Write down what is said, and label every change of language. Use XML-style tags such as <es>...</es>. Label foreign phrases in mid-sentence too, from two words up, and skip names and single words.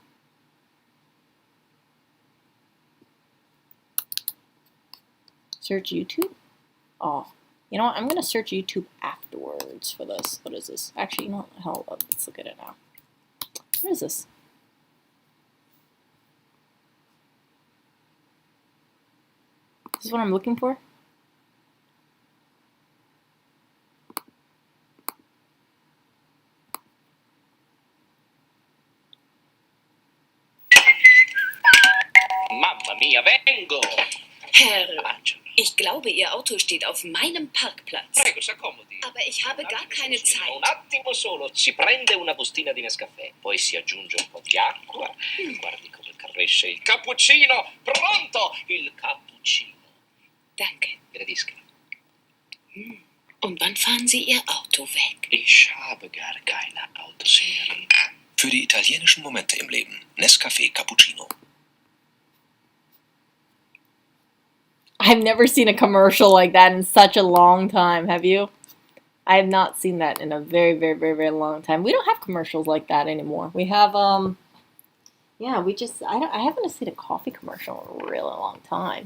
<en>Search YouTube? Oh, you know what? I'm gonna search YouTube afterwards for this. What is this? Actually, you know what? Hell, let's look at it now. What is this? This is what I'm looking for?</en> <it>Mamma mia, vengo!</it> <de>Herr, Angela. ich glaube, Ihr Auto steht auf meinem Parkplatz.</de> <it>Prego, s'accomodi.</it> <de>Aber ich habe gar keine Zeit.</de> <it>Un attimo solo. Si prende una bustina di Nescafè, poi si aggiunge un po' di acqua. Guardi come cresce il cappuccino. Pronto! Il cappuccino.</it> <de>Danke.</de> <it>Gradisca.</it> <de>Und wann fahren Sie Ihr Auto weg? Ich habe gar keine Auto, Signorina. Für die italienischen Momente im Leben. Nescafé Cappuccino.</de> <en>I've never seen a commercial like that in such a long time. Have you? I have not seen that in a very, very, very, very long time. We don't have commercials like that anymore. We have yeah, I haven't seen a coffee commercial in a really long time.</en>